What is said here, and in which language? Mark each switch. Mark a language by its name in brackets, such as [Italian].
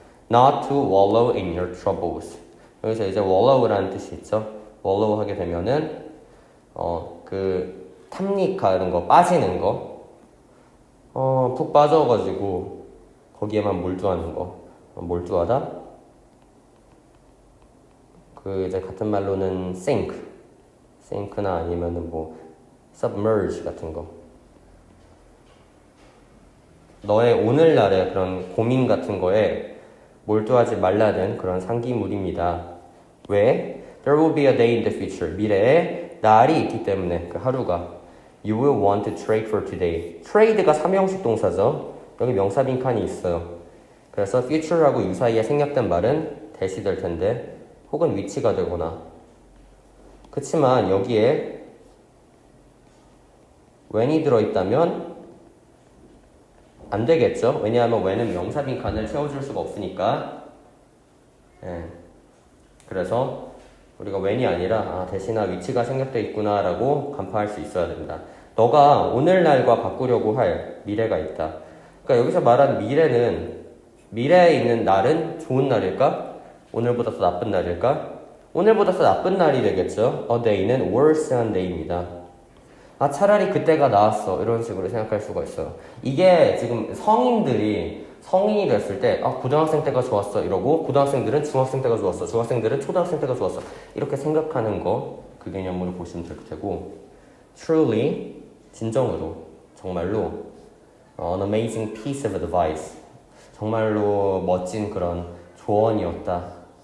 [English] Not to wallow in your troubles. [Korean] 여기서 이제 wallow라는 뜻이 있죠. wallow 하게 되면은 그 탐닉하는 거, 빠지는 거, 푹 빠져가지고 거기에만 몰두하는 거. 몰두하다. 그 이제 같은 말로는 sink나 아니면은 뭐 submerge 같은 거. 너의 오늘날의 그런 고민 같은 거에 몰두하지 말라는 그런 상기물입니다. 왜? [English] There will be a day in the future. [Korean] 미래에 날이 있기 때문에 그 하루가 [English] You will want to trade for today. [Korean] trade가 삼형식 동사죠. 여기 명사 빈칸이 있어요. 그래서 future하고 유사이에 생략된 말은 대시될 텐데 혹은 위치가 되거나 그치만 여기에 when이 들어있다면 안 되겠죠? 왜냐하면 when은 명사 빈칸을 채워줄 수가 없으니까. 그래서 우리가 when이 아니라 대신에 위치가 생략되어 있구나 라고 간파할 수 있어야 된다. 너가 오늘날과 바꾸려고 할 미래가 있다. 그러니까 여기서 말한 미래는 미래에 있는 날은 좋은 날일까? 오늘보다 더 나쁜 날일까? 오늘보다 더 나쁜 날이 되겠죠? A day는 worse한 day입니다. 차라리 그때가 나았어. 이런 식으로 생각할 수가 있어요. 이게 지금 성인이 됐을 때 고등학생 때가 좋았어 이러고 고등학생들은 중학생 때가 좋았어. 중학생들은 초등학생 때가 좋았어. 이렇게 생각하는 거 그 개념으로 보시면 될 테고 truly 진정으로 정말로 [English] an amazing piece of advice [Korean] 정말로 멋진 그런 조언이었다.